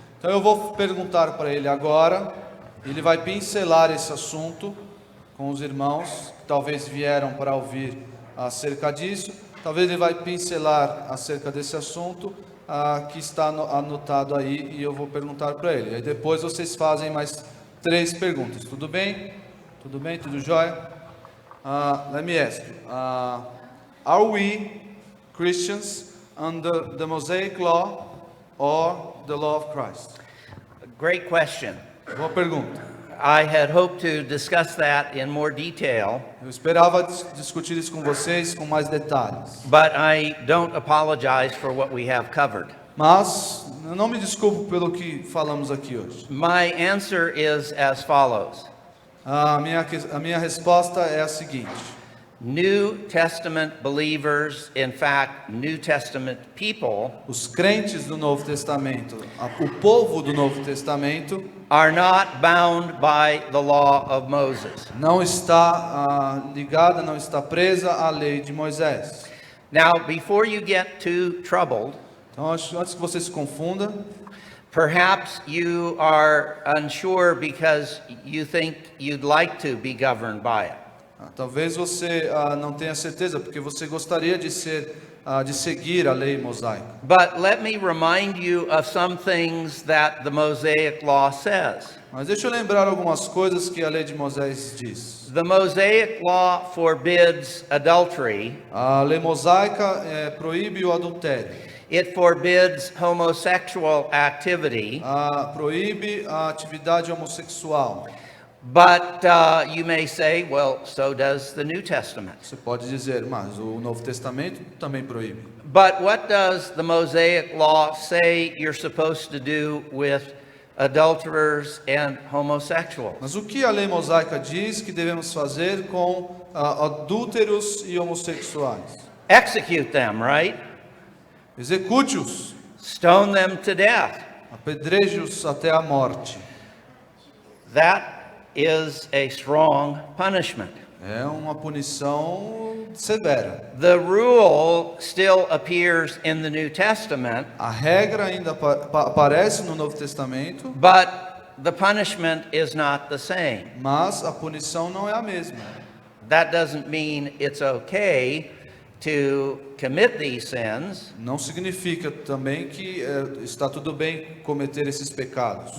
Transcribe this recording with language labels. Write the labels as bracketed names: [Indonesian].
[Portuguese] Então eu vou perguntar para ele agora, ele vai pincelar esse assunto com os irmãos que talvez vieram para ouvir acerca disso. Talvez ele vai pincelar acerca desse assunto que está anotado aí e eu vou perguntar para ele. Aí depois vocês fazem mais 3 perguntas. Tudo bem? Tudo bem? Tudo jóia? [English] Let me ask you, are we Christians under the Mosaic law or the law of Christ? Great question. [Portuguese] Boa pergunta. [English] I had hoped to discuss that in more detail, [Portuguese] Eu esperava discutir isso com vocês com mais detalhes. [English] but I don't apologize for what we have covered. [Portuguese] Mas eu não me desculpo pelo que falamos aqui hoje. [English] My answer is as follows. [Portuguese] A minha resposta é a seguinte: [English] New Testament believers, in fact, New Testament people, [Portuguese] Os crentes do Novo Testamento, o povo do Novo Testamento, [English] are not bound by the law of Moses. [Portuguese] não está ligada, não está presa à lei de Moisés. [English] Now, before you get too troubled, [Portuguese] Então, antes que você se confunda, [English] perhaps you are unsure because you think you'd like to be governed by it. [Portuguese] talvez você não tenha certeza, porque você gostaria de seguir a lei mosaica. [English] But let me remind you of some things that the Mosaic law says. [Portuguese] Mas deixa eu lembrar algumas coisas que a lei de Moisés diz. [English] The Mosaic law forbids adultery. [Portuguese] A lei mosaica proíbe o adultério, [English] It forbids homosexual activity. [Portuguese] proíbe a atividade homossexual. [English] But you may say, well, so does the New Testament. [Portuguese] Você pode dizer, mas o Novo Testamento também proíbe. [English] But what does the Mosaic law say you're supposed to do with adulterers and homosexuals? [Portuguese] Mas o que a lei mosaica diz que devemos fazer com adúlteros e homossexuais? [English] Execute them, right? [Portuguese] Execute-os, [English] Stone them to death. [Portuguese] apedreje-os até a morte. [English] That is a strong punishment. [Portuguese] É uma punição severa. [English] The rule still appears in the New Testament, [Portuguese] A regra ainda aparece no Novo Testamento, [English] but the punishment is not the same. [Portuguese] mas a punição não é a mesma. [English] That doesn't mean it's okay to commit these sins, [Portuguese] Não significa também que está tudo bem cometer esses pecados.